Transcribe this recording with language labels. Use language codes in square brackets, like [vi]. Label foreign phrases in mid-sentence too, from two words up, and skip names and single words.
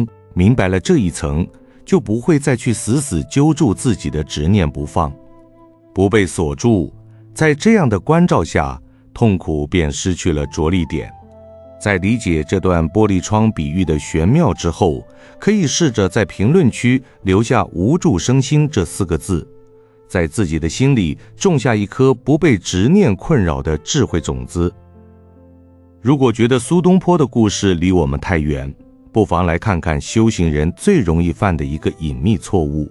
[zh] 明白了這一層，就不會再去死死揪住自己的執念不放，不被鎖住。在這樣的關照下，痛苦便失去了着力點。在理解這段玻璃窗比喻的玄妙之後，可以試着在評論區留下“無住生心”這4個字，在自己的心裡種下一顆不被執念困擾的智慧種子。如果覺得蘇東坡的故事離我們太遠，不妨來看看修行人最容易犯的一個隱祕錯誤。